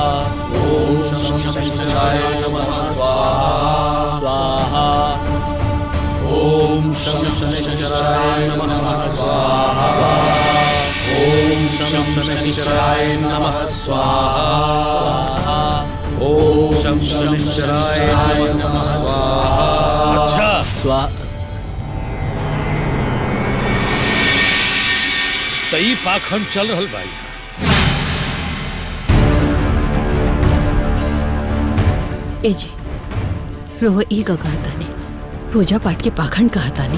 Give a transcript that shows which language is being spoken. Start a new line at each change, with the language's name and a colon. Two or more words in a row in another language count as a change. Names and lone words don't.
Sanskrit: ओम शं शनैश्चराय नमः स्वाहा स्वाहा। ओम शं शनैश्चराय नमः स्वाहा। ओम शं शनैश्चराय नमः स्वाहा। ओम शं शनैश्चराय नमः स्वाहा।
Bhojpuri: अच्छा तई पाखंड चल रहल भाई। ए जी रउआ ई का कहता नहीं, पूजा पाठ के पाखंड कहता नहीं।